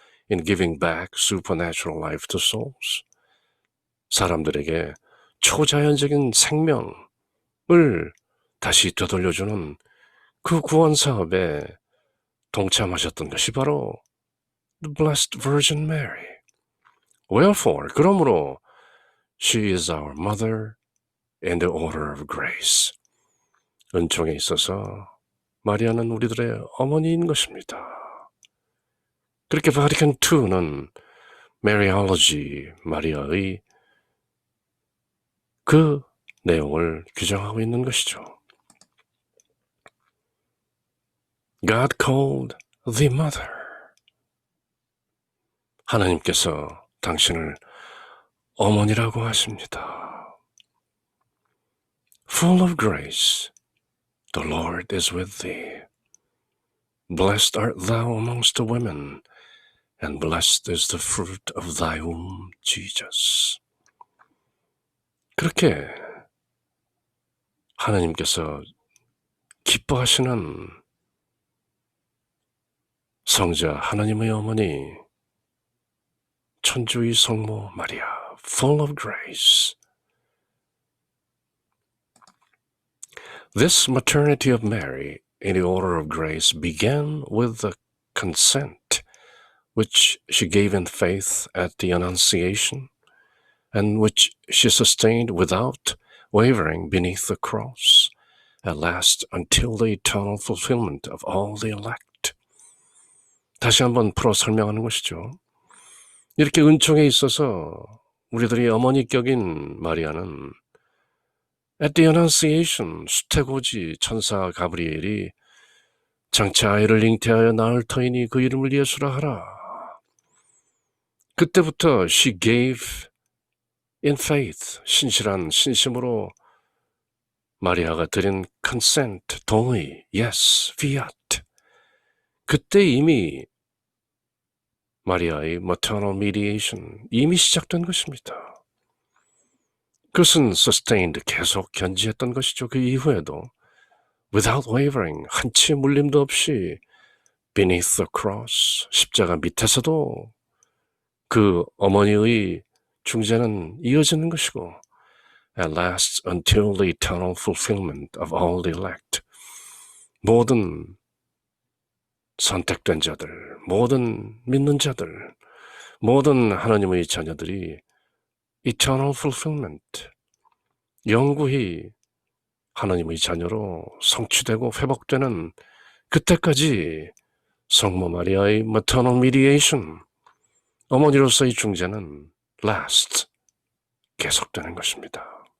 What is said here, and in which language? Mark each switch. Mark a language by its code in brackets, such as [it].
[en] In giving back supernatural life to souls. [ko] 사람들에게 초자연적인 생명을 다시 되돌려주는 그 구원 사업에 동참하셨던 것이 바로 the Blessed Virgin Mary. [en] Wherefore, [ko] 그러므로 [en] she is our mother in the order of grace. [ko] 은총에 있어서 마리아는 우리들의 어머니인 것입니다. 그렇게 바티칸 II는 Mariology, 마리아의 그 내용을 규정하고 있는 것이죠. [en] God called the mother. [ko] 하나님께서 당신을 어머니라고 하십니다. [en] Full of grace, the Lord is with thee. Blessed art thou amongst the women, and blessed is the fruit of thy womb, Jesus. [ko] 그렇게 하나님께서 기뻐하시는 성자 하나님의 어머니 천주의 성모 마리아, [en] full of grace. This maternity of Mary in the order of grace began with the consent which she gave in faith at the Annunciation, and which she sustained without wavering beneath the cross, at last until the eternal fulfillment of all the elect. [ko] 다시 한번 풀어 설명하는 것이죠. 이렇게 은총에 있어서 우리들이 어머니격인 마리아는 [en] at the Annunciation, [ko] 수태고지 천사 가브리엘이 장차 아이를 잉태하여 낳을 터이니 그 이름을 예수라 하라. 그때부터 [en] she gave in faith, [ko] 신실한 신심으로 마리아가 드린 consent, 동의, [en] yes, fiat. [ko] 그때 이미 마리아의 [en] maternal mediation, [ko] 이미 시작된 것입니다. 그것은 sustained, 계속 견지했던 것이죠. 그 이후에도 [en] without wavering, [ko] 한치의 물림도 없이 [en] beneath the cross, [ko] 십자가 밑에서도 그 어머니의 중재는 이어지는 것이고 [en] at last until the eternal fulfillment of all the elect. [ko] 모든 선택된 자들, 모든 믿는 자들, 모든 하나님의 자녀들이 [en] eternal fulfillment, [ko] 영구히 하나님의 자녀로 성취되고 회복되는 그때까지 성모 마리아의 [en] maternal mediation, [ko] 어머니로서의 중재는 last, 계속되는 것입니다.